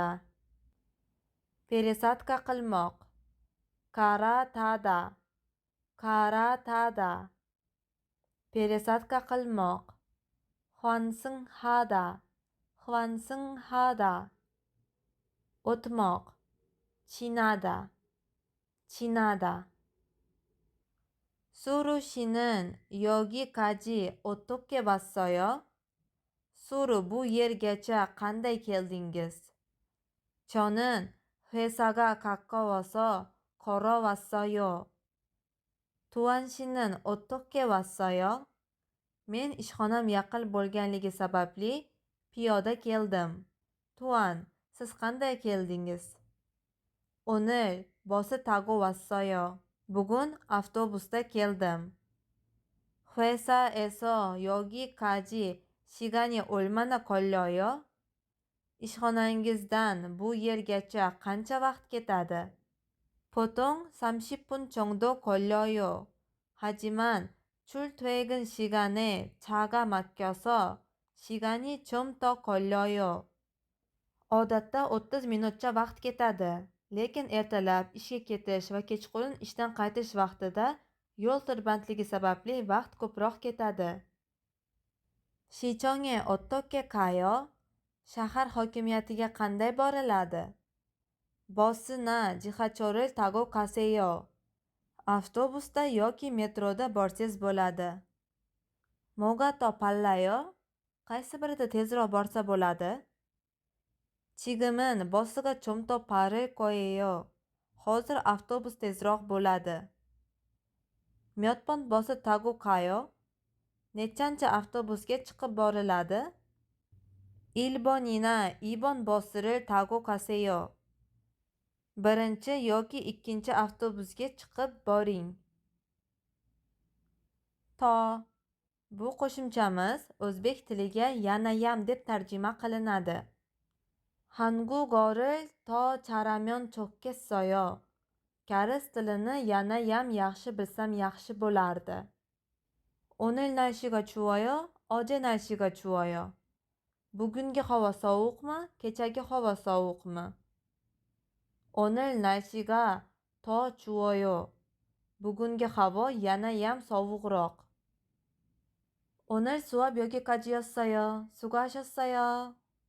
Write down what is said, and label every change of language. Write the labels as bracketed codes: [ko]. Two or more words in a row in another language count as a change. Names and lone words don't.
[uz] пересадка qilmoq, [ko] 갈아타다, 갈아타다. [uz] пересадка qilmoq, [ko] 환승하다, 환승하다. [uz] o'tmoq, [ko] 지나다, 지나다. 수루 씨는 여기까지 어떻게 왔어요? 수루, [uz] bu yergacha qanday keldingiz? [ko] 저는 회사가 가까워서 걸어왔어요. 두한 씨는 어떻게 왔어요? [uz] Men ishxonam yaqin bo'lganligi sababli piyoda keldim. Tuan, siz qanday keldingiz? [ko] 오늘 버스 타고 왔어요. [uz] Bugun avtobusda keldim. [ko] 회사에서 여기까지 시간이 얼마나 걸려요? [uz] ishxonangizdan bu yergacha qancha vaqt ketadi? [ko] 보통 30분 정도 걸려요. 하지만 출퇴근 시간에 차가 막혀서 시간이 좀 더 걸려요. [uz] odatda 30 minutcha vaqt ketadi. Lekin ertalab ishga ketish va kechqurun ishdan qaytish vaqtida yo'l tirbandligi sababli vaqt ko'proq ketadi. [ko] 시청에 어떻게 가요? [uz] shahar hokimiyatiga qanday boriladi? [ko] 버스나 지하철을 타고 가세요. [uz] avtobusda yoki metroda borsangiz bo'ladi. [ko] 뭐가 더 빨라요? [uz] qaysi birida tezroq borsa bo'ladi? [ko] 지금은 버스가 좀 더 빠를 거예요. [uz] hozir avtobus tezroq bo'ladi. [ko] 몇 번 버스 타고 가요? [uz] nechanchi avtobusga chiqib boriladi? [ko] 1번이나 2번 버스를 타고 가세요. [uz] birinchi yoki ikkinchi avtobusga chiqib boring. To. Bu qo'shimchamiz o'zbek tiliga yanayam deb tarjima qilinadi. [ko] 한국어를 더 잘하면 좋겠어요. [uz] Koreys tilini yanayam yaxshi bilsam yaxshi bo'lardi. [ko] 오늘 날씨가 추워요? 어제 날씨가 추워요. [uz] bugungi havo sovuqmi? kechagi havo sovuqmi? [ko] 오늘 날씨가 더 추워요. [uz] bugungi havo yanayam sovuqroq. [ko] 오늘 수업 여기까지였어요. 수고하셨어요.